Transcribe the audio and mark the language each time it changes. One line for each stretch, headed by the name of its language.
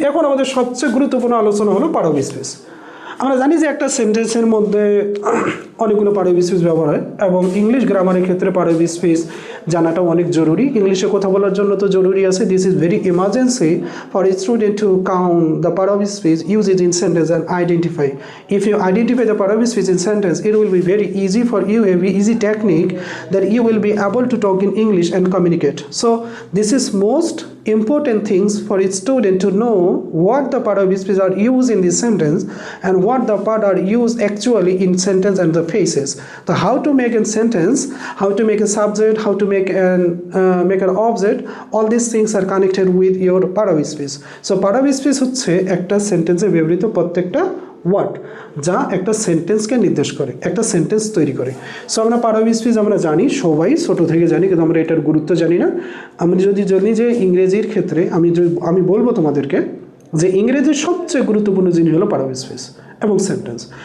Bangla: এখন আমাদের সবচেয়ে গুরুত্বপূর্ণ আলোচনা হলো পার্ট অফ স্পিচ। আমরা জানি যে একটা সেন্টেন্সের মধ্যে অনেকগুলো পার্ট অফ স্পিচ ব্যবহার হয় এবং ইংলিশ গ্রামারের ক্ষেত্রে পার্ট অফ স্পিচ জানাটাও অনেক জরুরি। ইংলিশে কথা বলার জন্য তো জরুরি আছে।
English: This is very emergency for a student to count the part of speech, use it in sentence and identify. If you identify the part of speech in sentence, it will be very easy for you, a very easy technique that you will be able to talk in English and communicate. So this is most important things for a student to know what the part of speech are used in this sentence and what the part are used actually in sentence and the phases. So how to make a sentence, how to make a subject, how to make an object, all these things are connected with your part of speech.
Bangla: So part of speech হচ্ছে একটা সেন্টেন্সে ব্যবহৃত প্রত্যেকটা word যা একটা সেন্টেন্সকে নির্দেশ করে, একটা সেন্টেন্স তৈরি করে। সো আমরা পার্ট অফ স্পিচ আমরা জানি, সবাই ছোটো থেকে জানি, কিন্তু আমরা এটার গুরুত্ব জানি না। আমি যদি জানি যে ইংরেজির ক্ষেত্রে আমি বলবো তোমাদেরকে যে ইংরেজির সবচেয়ে গুরুত্বপূর্ণ জিনিস হলো পার্ট অফ স্পিচ এবং সেন্টেন্স।